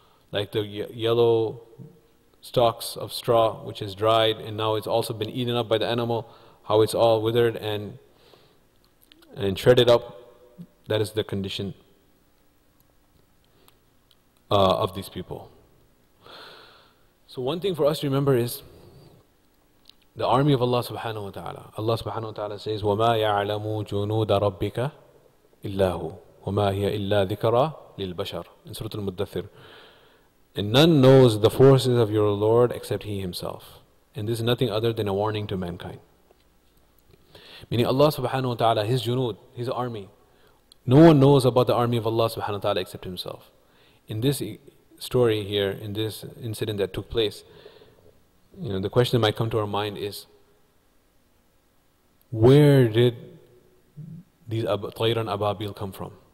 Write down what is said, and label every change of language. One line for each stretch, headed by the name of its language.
English: Like the yellow stalks of straw which is dried and now it's also been eaten up by the animal, how it's all withered and shredded up, that is the condition. of these people. So one thing for us to remember is the army of Allah subhanahu wa ta'ala. Allah subhanahu wa ta'ala says,
Arabic: وَمَا يَعْلَمُ جُنُودَ رَبِّكَ إِلَّا هُ وَمَا هِيَ إِلَّا ذِكْرَى لِلْبَشَرِ
English: in Surah Al-Muddathir. And none knows the forces of your Lord except He Himself. And this is nothing other than a warning to mankind. Meaning Allah subhanahu wa ta'ala, His junood, His army. No one knows about the army of Allah subhanahu wa ta'ala except Himself. In this story here, in this incident that took place, the question that might come to our mind is, where did these Tayran Ababil come from?